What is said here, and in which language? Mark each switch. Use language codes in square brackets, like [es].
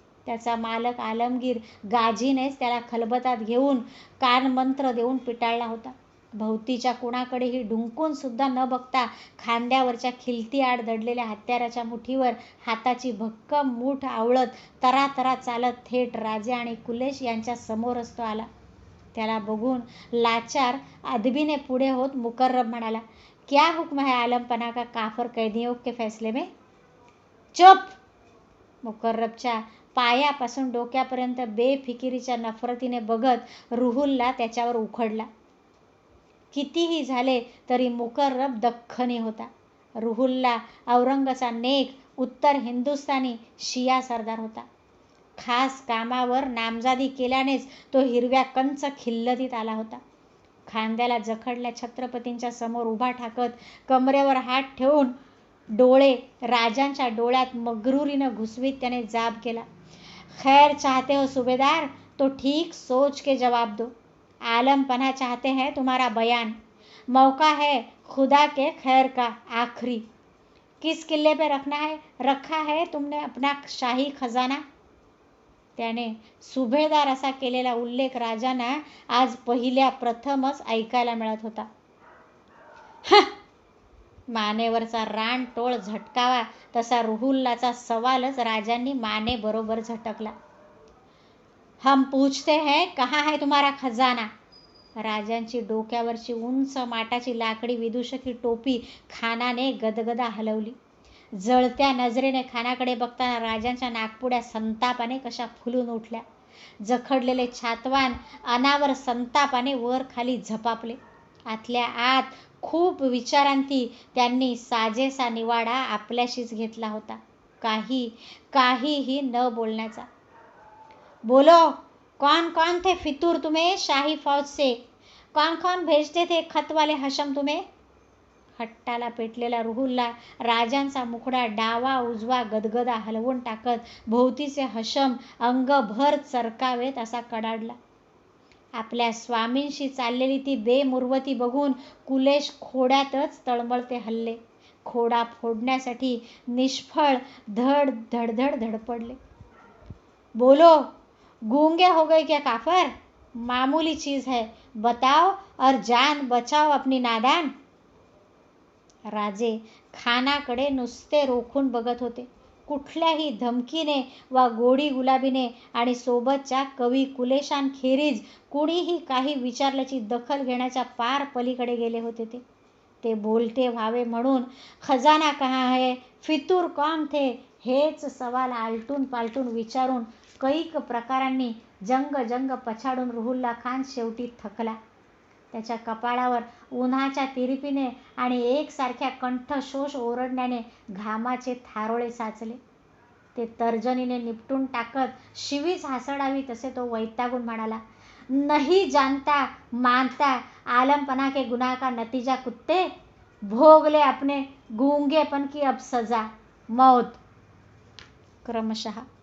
[mr] त्याचा मालक आलमगीर गाझीनेच त्याला खलबतात घेऊन कानमंत्र देऊन पिटाळला होता. भोवतीच्या कुणाकडेही ढुंकून सुद्धा न बघता खांद्यावरच्या खिलतीआड दडलेल्या हत्याराच्या मुठीवर हाताची भक्कम मूठ आवळत तरातरा चालत थेट राजे आणि कुलेश यांच्या समोरच तो आला. त्याला बघून लाचार अदबीने पुढे होत मुकर्रब म्हणाला, [hi] क्या हुक्म है आलम पना का काफर कैदियों के फैसले में. चुप. [mr] मुकर्रबच्या पायापासून डोक्यापर्यंत बेफिकिरीच्या नफरतीने बघत रुहुल्ला त्याच्यावर उखडला. कितीही झाले तरी मुकर्रब दख्खनी होता. रुहुल्ला औरंगचा नेक उत्तर हिंदुस्थानी शिया सरदार होता. खास कामावर नामजादी केल्यानेच तो हिरव्या कंच खिल्लतीत आला होता. खांद्याला जखडल्या छत्रपतींच्या समोर उभा ठाकत कमरेवर हात ठेवून डोळे राजांच्या डोळ्यात मगरुरीनं घुसवीत त्याने जाब केला, [hi] खैर चाहते हो सुबेदार तो ठीक सोच के जवाब दो. आलम पना चाहते हैं तुम्हारा बयान. मौका है खुदा के खैर का आखिरी. किस किल्ले पे रखा है तुमने अपना शाही खजाना. [mr] त्याने सुभेदार असा केलेला उल्लेख राजांना आज पहिल्या प्रथमच ऐकायला मिळत होता. मानेवरचा रानटोळ झटकावा तसा रुहुल्लाचा सवालच राजांनी माने बरोबर झटकला. [hi] हम पूछते हैं कहाँ है तुम्हारा खजाना. [mr] राजांची डोक्यावरची उंच माटाची लाकडी विदूषकी टोपी खानाने गदगदा हलवली. जळत्या नजरेने खानाकडे बघताना राजांच्या नाकपुड्या संतापाने कशा फुलून उठल्या. जखडलेले छातवान अनावर संतापाने वर खाली झपापले. आतल्या आत खूप विचारांती त्यांनी साजेसा निवाडा आपल्याशीच घेतला होता, काहीही न बोलण्याचा. [hi] बोलो, कौन कौन थे फितूर तुम्हें शाही फौज से? कौन कौन भेजते थे खत वाले हशम तुम्हें? [mr] हट्टाला पेटलेला रुहुलला राजांचा मुखडा डावा उजवा गदगदा हलवून टाकत भोवतीचे हशम अंगभर चरकावेत असा कडाडला. आपल्या स्वामींशी चाललेली ती बेमुरवती बघून कुलेश खोड्यातच तळमळते हल्ले. खोडा फोडण्यासाठी निष्फळ धडधड धडपडले. [hi] बोलो, गूंगे हो गए क्या काफर? मामूली चीज है, बताओ और जान बचाओ अपनी नादान. [mr] राजे खानाकडे नुसते रोखून बघत होते. कुठल्याही धमकीने वा गोडी गुलाबीने आणि सोबतच्या कवी कुलेशांखेरीज कुणीही काही विचारल्याची दखल घेण्याच्या पार पलीकडे गेले होते. ते बोलते व्हावे म्हणून [hi] खजाना कहाँ है, फितूर कौन थे, [mr] हेच सवाल आलटून पालटून विचारून कैक प्रकारांनी जंग पछाडून रुहुल्ला खान शेवटी थकला. त्याच्या कपाळावर उन्हाच्या तिरपीने आणि एकसारख्या कंठशोष ओरडण्याने घामाचे थारोळे साचले. ते तर्जनीने निपटून टाकत शिवीच हासडावी तसे तो वैतागून म्हणाला, [hi] नहीं जानता मानता आलमपना के गुनाह का नतीजा कुत्ते, भोग ले अपने गूंगेपन की अब सजा, मौत. क्रमशः